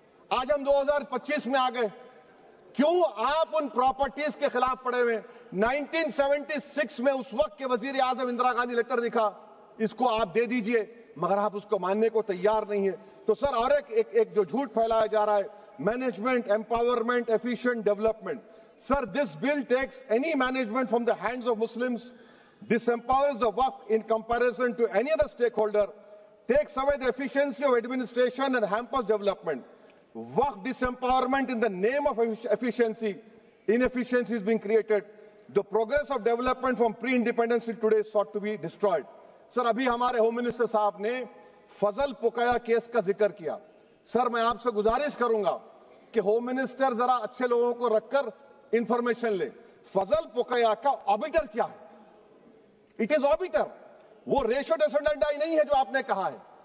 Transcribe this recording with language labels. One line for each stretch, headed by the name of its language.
Urdu: آج ہم 2025 میں آ گئے, کیوں آپ ان پراپرٹیز کے خلاف پڑے ہوئے؟ 1976 میں اس وقت کے وزیر اعظم اندرا گاندھی لیٹر لکھا, اس کو آپ دے دیجئے, مگر آپ اس کو ماننے کو تیار نہیں ہے. تو سر اور ایک جو جھوٹ پھیلایا جا رہا ہے, management, empowerment, efficient development.
English: Sir, this bill takes any management from the hands of Muslims, disempowers the Waqf in comparison to any other stakeholder, takes away the efficiency of administration and hampers development. Waqf disempowerment in the name of efficiency, inefficiency is being created. The progress of development from pre-independence till today is sought to be destroyed.
Urdu: Sir, ابھی ہمارے home minister صاحب نے فضل پوکایا case کا ذکر کیا. سر میں آپ سے گزارش کروں گا کہ ہوم منسٹر ذرا اچھے لوگوں کو رکھ کر انفارمیشن لے. فضل پوکایا کا آبیٹر کیا ہے؟
English: it is arbiter,
Urdu: وہ ریشو ڈیسنڈنٹ نہیں ہے جو آپ نے کہا ہے.